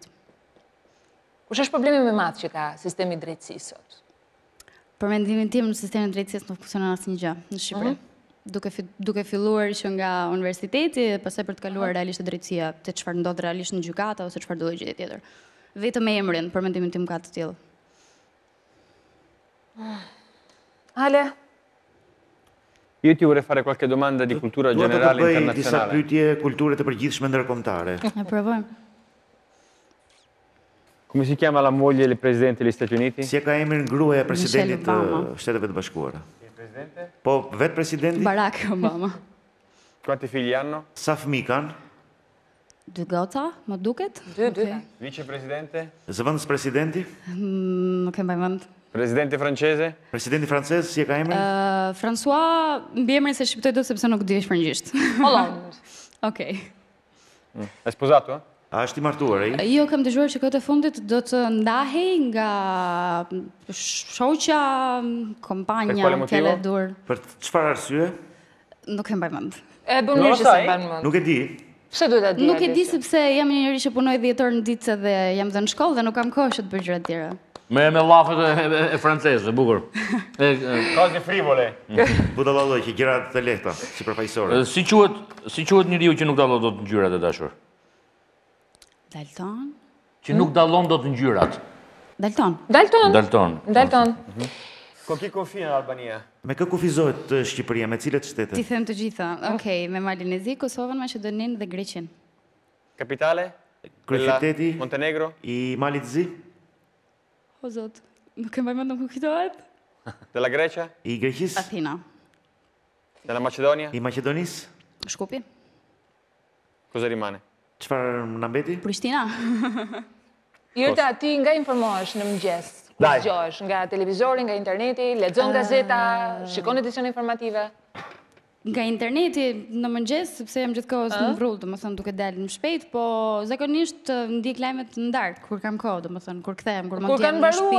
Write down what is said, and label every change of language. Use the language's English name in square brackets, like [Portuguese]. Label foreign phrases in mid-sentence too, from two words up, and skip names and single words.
[Albanian] Kush është problemi më i madh që ka sistemi i drejtësisë sot? Për mendimin tim, sistemi i drejtësisë nuk funksionon asnjë gjë në Shqipëri. Duke filluar që nga universiteti, pastaj për të kaluar realisht drejtësia, te çfarë ndodh realisht në gjykata ose çfarë do gjë tjetër. Vetëm emrin për mendimin tim ka të tillë. Ale. [Italian] Io ti vorrei fare qualche domanda di cultura generale internazionale. [Albanian] Disa pyetje kulture të përgjithshme ndërkombëtare. E provojmë. [Italian] Come si chiama la moglie del presidente degli Stati Uniti? [Albanian] Si ka emrin gruaja e presidentit të Shteteve të Bashkuara? Po, vetë presidenti? Barack Obama. [Italian] Quanti figli hanno? [Albanian] Sa fëmijë kanë? 2 goca, më duket? 2. [Italian] Vicepresidente? [Albanian] Zëvendës presidenti? Nuk e mbaj mend. [Italian] Presidente francese? [Albanian] Presidenti francez, si e ka emrin? François, mbi emrin se shqiptoj dot sepse nuk di shpërngjisht. Holland. Okej. [Italian] È sposato? [Albanian] A është i martuar ai? Jo, kam dëgjuar që këtë e fundit do të ndahej nga shoqja, kompanja, fjala e dur. Për çfarë arsye? Nuk e mbaj mend. E bën mirë që se mban mend. Nuk e di. Pse duhet ta di? Nuk e di sepse jam një njerëz që punoj 10 orë në ditë dhe jam dhe në shkollë dhe nuk kam kohë që të bëj gjëra të tjera. Me llafet e franceze, bukur. [Italian] Cose frivole. [Albanian] Budallalloj që gjëra të lehta, sipërfaqësore. Si quhet njeriu që nuk dallon dot ngjyrat e dashur? Dalton? Që nuk dallon dot ngjyrat. Dalton. Dalton. [Italian] Con chi confina l'Albania? [Albanian] Me kë kufizohet Shqipëria, me cilët shtete? Ti them të gjitha. Okej, me Malinezi, Kosovën, Maqedoninë dhe Greqin. [Italian] Capitale? [Albanian] Kryeqyteti [Italian] Montenegro? [Albanian] I Malit të Zi? O zot, nuk e mbaj mend nuk kujtohet. [Italian] Della Grecia? [Albanian] I Greqisë? Athina. [Italian] Della Macedonia? [Albanian] I Maqedonisë? Shkupi? [Italian] Cosa rimane? [Albanian] Çfarë na mbeti? Prishtina. Irta, ti nga informohesh në mëngjes? Ku zgjohesh? Nga televizori, nga interneti, lexon gazeta, shikon edicione informative? Nga interneti në mëngjes, sepse jam gjithkohës në vrull, domethënë duke dalë më shpejt, po zakonisht ndjek lajmet në darkë kur kam kohë, domethënë kur kthehem, kur mund të jem në shtëpi.